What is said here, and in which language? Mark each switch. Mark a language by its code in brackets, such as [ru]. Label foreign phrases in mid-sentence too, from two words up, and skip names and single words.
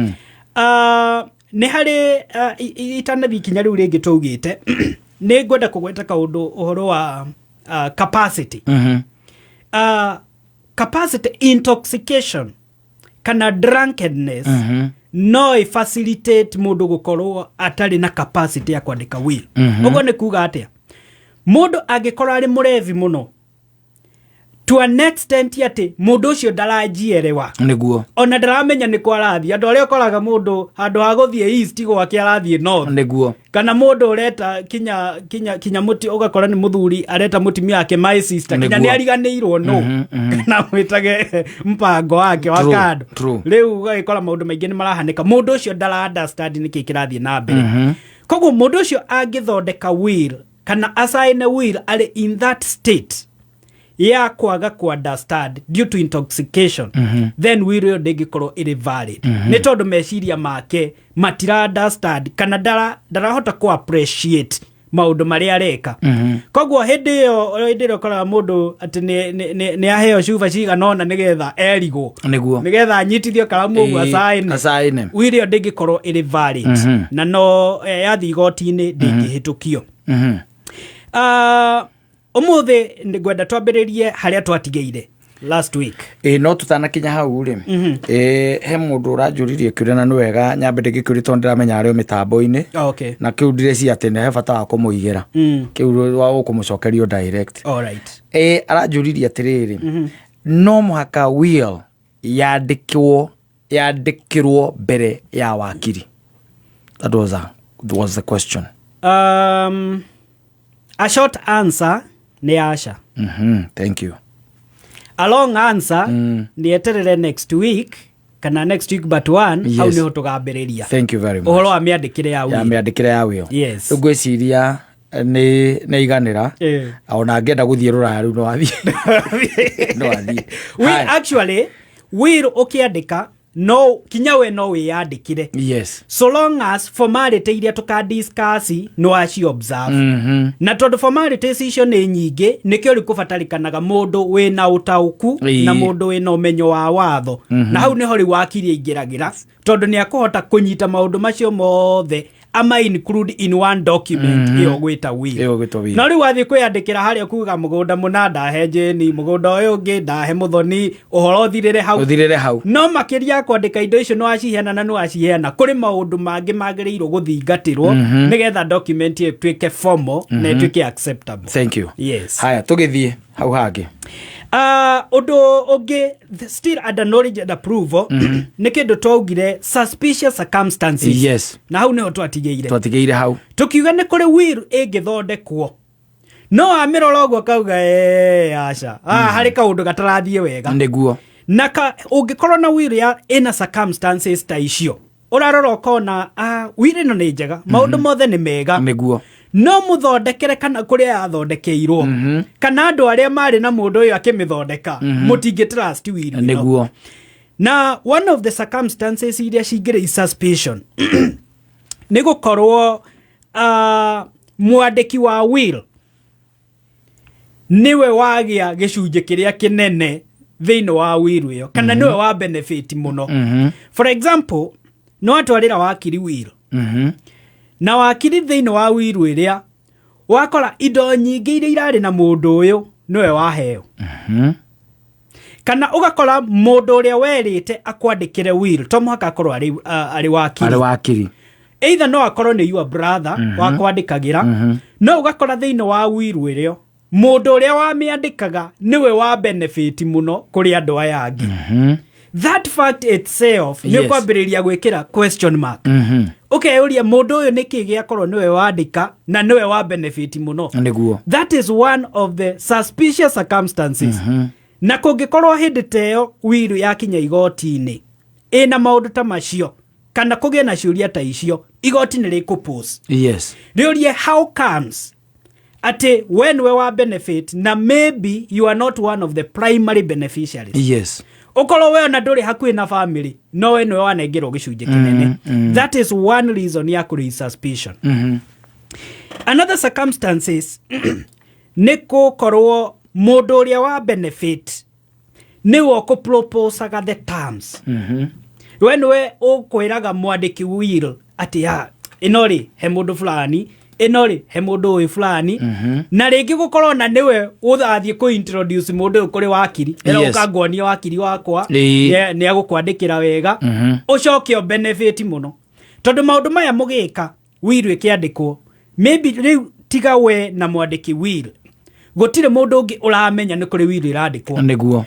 [ki] Ni hari itanathi kinya riu ringi tugite ni ngwenda kugweta kaundu uhoro wa capacity. [en] Capacity intoxication [ki] kana drunkenness no facilitate mundu gukorwo atari na capacity ya kwandika will. Ugo ni kuga atia mundu agikorwo ari murevi muno [en] to an extent [ki] yati mundu ucio ndarajierewa neguo ona ndaramenya ni kwa arathie andu aria ukoraga mundu handu ha guthie east gwake arathie north neguo kana mundu ureta kinya muti ugakora ni muthuri areta mutimia yake [en] my sister [ki] kinya ni ariganirwo no kana mwitage mpango wake wa kando riu ugakora maundu maingi ni marahanika mundu ucio ndara understand ni kikirathie na mbere. Koguo mundu ucio angithondeka will kana [en] assign a will [ki] ari [en] in that state [ki] ya kwaga ku [en] understand due to intoxication then will [ki] yo ngikorwo iri valid ni tondu meciria make matira understand kana darahota ku appreciate maundu maria areka. Koguo hindi yo kora mundu ati ni aheo cuba ciga nona nigetha erigwo nigetha anyitithio karamu uguo asaine will yo ngikorwo iri valid na no yathi igoti-ini ndingihitukio. Omothe ngwenda twambĩrĩrie harĩa twatigeire last week. No tutanakinya hau ri. He mundu uranjuririe kiuria na niwega nyambe ndĩgĩkĩũria tondũ ndiramenya ario mitambo-inĩ. Okay. Na kiu ndireci atĩ nĩ he bata wa kũmũigĩra. Kiu wa ũkũmũcokerio direct. [en] All right. [ki] Aranjuririe atĩrĩrĩ. No mũhaka will yandĩkĩrwo mbere ya wakiri. [en] That was the question. A short answer [ki] ni Asha. [en] Thank you. A long answer [ki] ni eterere [en] next week [ki] kana [en] next week but one. Yes. [ki] Hau niho tugambĩrĩria. [en] Thank you very much. [ki] Uhoro wa mĩandĩkĩre ya will. Ya mĩandĩkĩre ya will. Yes. Ngwĩciria nĩ iganĩra. Ona ngenda gũthiĩ rũraya rĩu no wathiĩ. We actually will ũkĩandĩka no kinya we no wĩyandĩkire. Yes. [en] So long as formality [ki] iria tukadiscuss no aci observe. Na tondũ formalities icio nĩ nyingĩ nĩkĩo rĩkũbatarĩkanaga mũndũ wĩna ũtaũku na mũndũ wĩna ũmenyo wa watho. Na hau nĩho rĩ wakiri aingĩragĩra tondũ nĩ akũhota kũnyita maũndũ macio mothe ama [en] include in one document [ki] iyo gwita will. Na rĩu wathiĩ kwĩyandĩkĩra harĩa kuga mũgũnda mũna ndahe Jeni, mũgũnda ũyũ ũngĩ ndahe Mũthoni, ũhoro ũthirĩre hau. No makĩria kwandĩka indo icio no aciheana na no aciheana kũrĩ maũndũ mangĩ magĩrĩirwo gũthingatĩrwo nĩgetha document ĩyo ĩtuĩke formal na ĩtuĩke acceptable. [en] Thank you. [ki] Yes. Haya tũgĩthiĩ hau hangĩ. Ũndũ ũngĩ [en] still under knowledge and approval [ki] nĩ kĩndũ twaugire [en] suspicious circumstances. [ki] Yes. Na hau nĩho twatigeire hau tukiuga nĩ kũrĩ will ĩngĩthondekwo no amĩrora ũguo kauga Asha harĩ kaũndũ gatarathiĩ wega nĩguo na ũngĩkorwo na will ya ĩna circumstances ta icio ũrarora ũkona will ĩno nĩ njega maũndũ mothe nĩ mega nĩguo no mũthondekere kana kũrĩa yathondekeirwo kana andũ arĩa marĩ na mũndũ ũyũ akĩmĩthondeka mũtingĩ [en] trust will [ki] nĩguo. Na [en] one of the circumstances [ki] iria cingĩrĩ suspicion nĩ gũkorwo mwandĩki wa will niwe wagĩa gĩcunjĩ kĩrĩa kĩnene thĩinĩ wa will ĩyo kana niwe wa benefit mũno. [en] For example [ki] no atwarĩra wakiri will na wakiri thĩinĩ wa will ĩrĩa wakora indo nyingĩ iria irarĩ na mũndũ ũyũ niwe waheo. Kana ũgakora mũndũ ũrĩa werĩte akwandĩkĩre will to mũhaka akorwo arĩ wakiri. Either no akorwo nĩ [en] your brother [ki] wakwandĩkagĩra no ũgakora thĩinĩ wa will ĩrĩa mũndũ ũrĩa wamĩandĩkaga niwe wa benefit mũno kũrĩ andũ aya angĩ. [en] That fact itself [ki] nĩ kwambĩrĩria gwĩkĩra [en] question mark. [ki] Ũkeyũria mũndũ ũyũ nĩkĩ gĩakorwo niwe wandĩka na niwe wa benefit mũno nĩguo. [en] That is one of the suspicious circumstances. [ki] Na kũngĩkorwo hĩndĩ teyo will yakinya igoti-inĩ ĩna maũndũ ta macio kana kũgĩa na ciũria ta icio igoti nĩ rĩkũpose. Yes. [en] Rĩũrie how comes ati when we wa benefit na maybe you are not one of the primary beneficiaries. [ki] Yes. Ukorwo we na ndũrĩ hakuhĩ na family no we nĩwe wanengerwo gĩcunjĩ kĩnene. [en] That is one reason [ki] ya kũrĩ suspicion. [en] Another circumstances [ki] nĩ gũkorwo mũndũ ũrĩa wa benefit nĩwe ũkũproposaga [en] the terms. [ki] We nĩwe ũkwĩraga mwandĩki will ati ĩno rĩ he mũndũ fulani ĩno rĩ he mũndũ ũyũ fulani na rĩngĩ gũkorwo na nĩwe ũthathiĩ kũ-introduce mũndũ ũyũ kũrĩ wakiri ĩra ũkanguonia wakiri wakwa nĩ agũkwandĩkĩra wega ũcoke o benefit mũno tondũ maũndũ maya mũgĩka will ĩkĩandĩkwo maybe rĩu tiga we na mwandĩki will gũtirĩ mũndũ ũngĩ ũramenya nĩ kũrĩ will ĩrandĩkwo nĩguo.